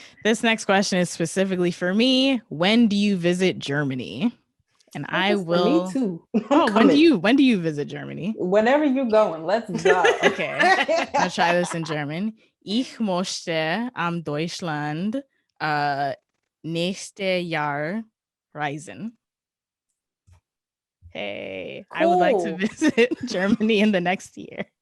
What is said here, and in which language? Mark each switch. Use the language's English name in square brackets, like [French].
[English] This next question is specifically for me. When do you visit Germany? And I will. Me too. When do you visit Germany? Whenever you're going, let's go. Okay. I'll try this in German. [German] Ich möchte am Deutschland nächste Jahr reisen. [English] Hey, cool. I would like to visit Germany in the next year.